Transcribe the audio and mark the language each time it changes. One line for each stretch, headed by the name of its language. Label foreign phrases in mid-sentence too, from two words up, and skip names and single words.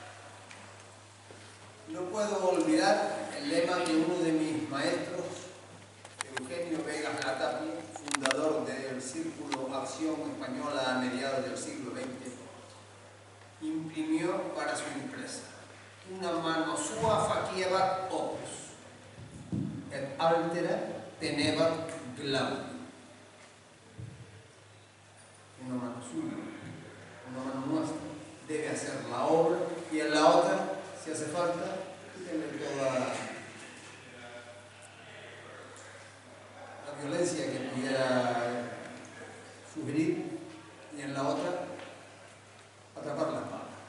Spanish: No puedo olvidar el lema de uno de mis maestros, Eugenio Vegas Latapia, fundador del Círculo Acción Española a mediados del siglo XX, imprimió para su empresa:
Latin: una mano sua faciebat opus, et altera tenebat glaude.
Spanish: Una mano suya, una mano nuestra, debe hacer la obra, y en la otra, si hace falta, tiene toda la violencia que pudiera sugerir, y en la otra, atrapar las balas.